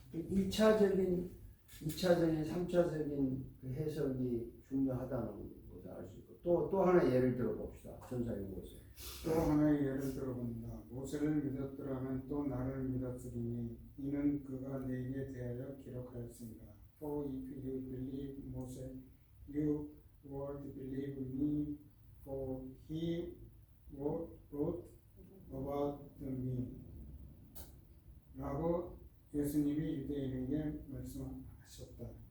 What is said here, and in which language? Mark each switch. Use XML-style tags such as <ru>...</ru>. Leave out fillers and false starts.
<ko>1차적인, 2차적인, 3차적인 그 해석이 중요하다는 것을 알 수 있고 또 하나 예를 들어봅시다. 전사님 보세요. 또 하나의 예를 들어본다. 모세를 믿었더라면 또 나를 믿었으리니 이는 그가 내게 대하여 기록하였습니다.</ko> <en>For if you believe Moses, you would believe me, for he wrote about me.</en> <ko>라고 예수님이 유대인에게 말씀하셨다.</ko>